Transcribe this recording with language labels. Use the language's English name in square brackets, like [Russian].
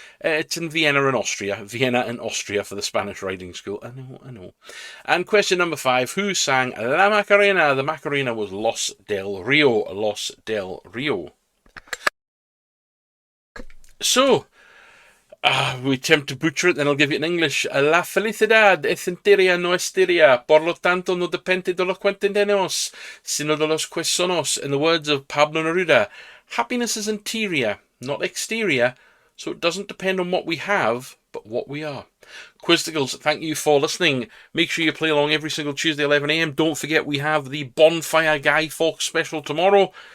[English] It's in Vienna in Austria. Vienna in Austria for the Spanish riding school. I know. And question number 5, who sang La Macarena? The Macarena was Los del Rio. Los del Rio. So, we attempt to butcher it, then I'll give you it in English. [Spanish] La felicidad es entera nuestra, por lo tanto no depende de lo que tenemos, sino de los que somos. [English] In the words of Pablo Neruda, happiness is interior, not exterior, so it doesn't depend on what we have, but what we are. Quizticles, thank you for listening. Make sure you play along every single Tuesday 11 AM. Don't forget we have the Bonfire Guy Fawkes special tomorrow.